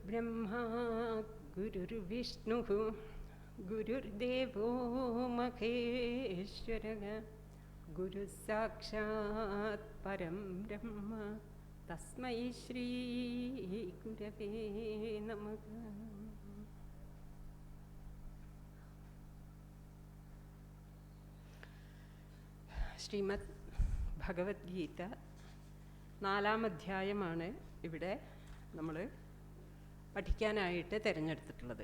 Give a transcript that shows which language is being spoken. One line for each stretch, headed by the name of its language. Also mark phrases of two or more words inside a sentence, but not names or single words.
Sanskrit: गुरुर्ब्रह्मा गुरुर्विष्णुः गुरुर्देवो महेश्वरः गुरुः साक्षात् परं ब्रह्म तस्मै श्री गुरवे नमः.
Malayalam: ശ്രീമദ് ഭഗവത്ഗീത 4-ാം അധ്യായമാണ് ഇവിടെ നമ്മൾ പഠിക്കാനായിട്ട് തിരഞ്ഞെടുത്തിട്ടുള്ളത്.